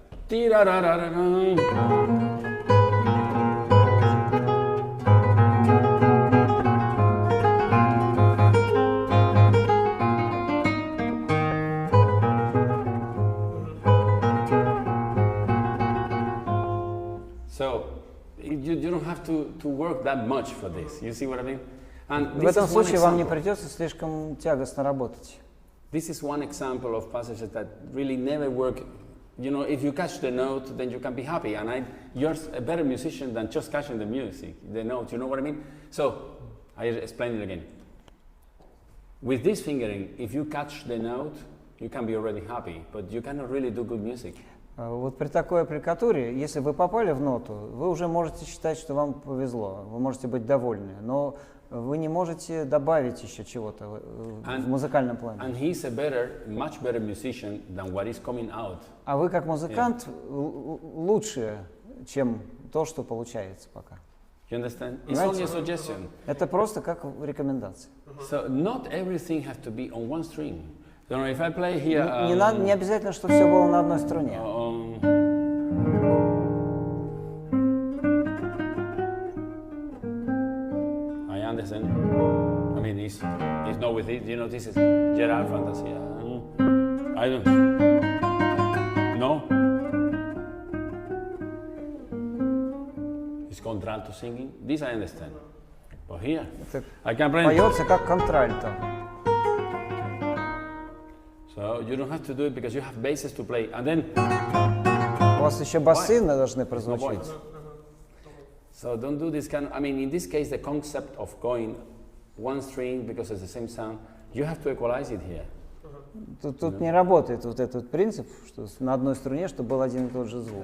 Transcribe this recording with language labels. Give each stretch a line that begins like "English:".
English: So you don't have to work that much for this. You see what I mean? And
Russian: В этом случае вам не придется слишком тягостно работать.
English: This is one example of passages that really never work. You know, if you catch the note, then you can be happy. And you're a better musician than just catching the music, the note. You know what I mean? So I explain it again. With this fingering, if you catch the note, you can be already happy, but you cannot really do good music.
Russian: Вот при такой аппликатуре, если вы попали в ноту, вы уже можете считать, что вам повезло, вы можете быть довольны, но вы не можете добавить еще чего-то в музыкальном плане.
English: And he's a much better musician than what is coming out.
Russian: А вы как музыкант лучше, чем то, что получается пока.
English: You understand? It's only a suggestion.
Russian: Это просто как рекомендация.
English: So not everything has to be on one string. You know, if I play here,
Russian: Не обязательно, чтобы все было на одной струне.
English: I understand. I mean, it's not with it. You know, this is Gerard Fantasia. I don't. No. It's contralto singing. This I understand. But here, I can play.
Russian: Поется как контральто.
English: So you don't have to do it because you have basses to play, and then.
Russian: У вас еще басы должны прозвучать.
English: So don't do this kind of, I mean, in this case, the concept of going one string because it's the same sound, you have to equalize it here.
Russian: Тут не работает вот этот принцип, что на одной струне, чтобы был один и тот же звук.